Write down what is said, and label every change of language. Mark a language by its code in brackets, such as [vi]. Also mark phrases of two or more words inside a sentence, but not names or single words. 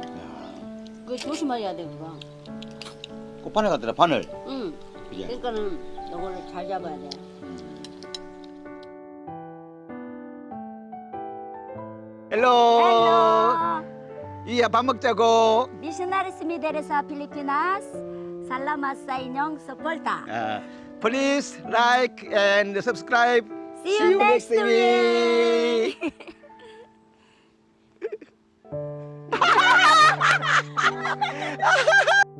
[ko] 야, 그거 조심해야 돼, 그거. 꽃바늘 같더라 바늘. 응. 그지? 그러니까는 이거를 잘 잡아야 돼. 헬로. 이야 밥 먹자고. [ceb] Missionaries Mideresa Pilipinas, salamat sa inyong suporta. [en] Please like and subscribe. See you next week.